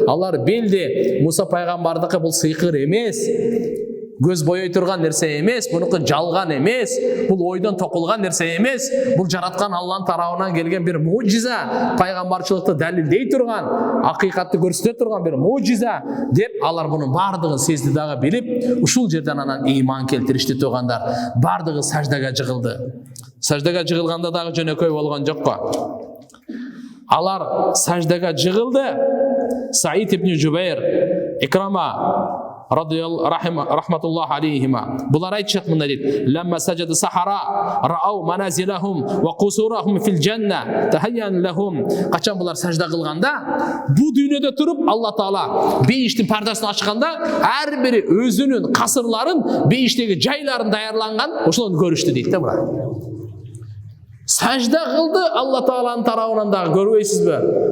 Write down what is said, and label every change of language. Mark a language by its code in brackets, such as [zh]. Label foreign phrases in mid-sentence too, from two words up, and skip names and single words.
[ky] Алар билди, Муса пайгамбардыкы бул сыйкыр эмес, көз боей турган нерсе эмес, бунуку жалган эмес, бул ойдон токулган нерсе эмес, бул жараткан Алланын тарабынан келген бир мужиза, пайгамбарчылыкты далилдей турган, акыйкатты көрсөтө турган бир мужиза деп алар мунун бардыгын сезди дагы билип, ушул жерден анан ыйман келтиришти тугандар. Бардыгы саждага жыгылды. Саждага жыгылганда дагы жөнөкөй болгон жокко. Алар саждага жыгылды. Саид ибн Жубайр, Икрама [ar] رحمة الله عليهما. [ky] Булар айтышат мындай дейт: [ar] "لما سجد السحرة رأوا منازلهم وقصورهم في الجنة تهيأ لهم." [ky] Качан булар сажда кылганда, бу дүйнөдө туруп Алла Таала бейиштин пардасын ачканда, ар бири өзүнүн касырларын, бейиштеги жайларын даярланган, ошолорду көрүштү дейт да булар. Сажда кылды Алла Тааланын тарабынан дагы, көрбөйсүзбү?